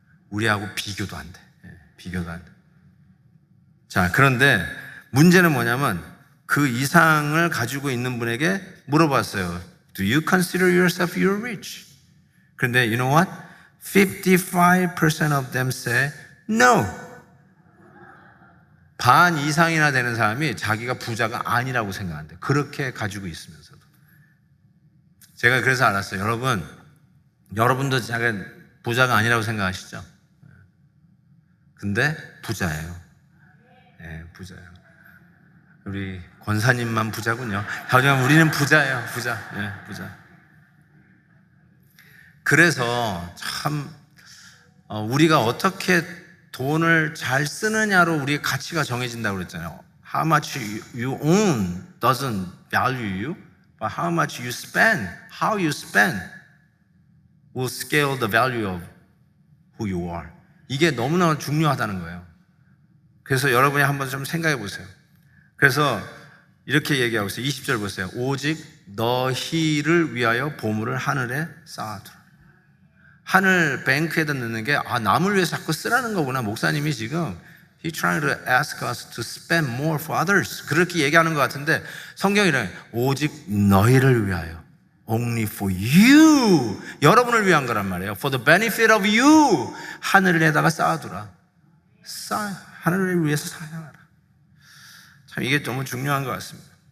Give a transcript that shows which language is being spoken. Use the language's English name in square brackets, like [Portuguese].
[Korean] 우리하고 비교도 안 돼. 비교도 안 돼. 자, 그런데 문제는 뭐냐면 그 이상을 가지고 있는 분에게 물어봤어요. [English] Do you consider yourself you're rich? [Korean] 그런데 [English] you know what? 55% of them say no. [Korean] 반 이상이나 되는 사람이 자기가 부자가 아니라고 생각한대. 그렇게 가지고 있으면서도. 제가 그래서 알았어요. 여러분도 자기가 부자가 아니라고 생각하시죠? 근데 부자예요. 네, 부자예요. 우리 권사님만 부자군요. 하지만 우리는 부자예요. 부자. 네, 부자. 그래서 참 우리가 어떻게 돈을 잘 쓰느냐로 우리의 가치가 정해진다고 그랬잖아요. [English] How much you own doesn't value you, but how much you spend, how you spend will scale the value of who you are. [Korean] 이게 너무나 중요하다는 거예요. 그래서 여러분이 한번 좀 생각해 보세요. 그래서 이렇게 얘기하고 있어요. 20절 보세요. 오직 너희를 위하여 보물을 하늘에 쌓아두라. 하늘 뱅크에다 넣는 게 남을 위해서 자꾸 쓰라는 거구나. 목사님이 지금 [English] He trying to ask us to spend more for others. [Korean] 그렇게 얘기하는 것 같은데 성경이란 오직 너희를 위하여. [English] Only for you. [Korean] 여러분을 위한 거란 말이에요. [English] For the benefit of you. [Korean] 하늘에다가 쌓아두라. 하늘을 위해서 사냥하라. 참 이게 너무 중요한 것 같습니다.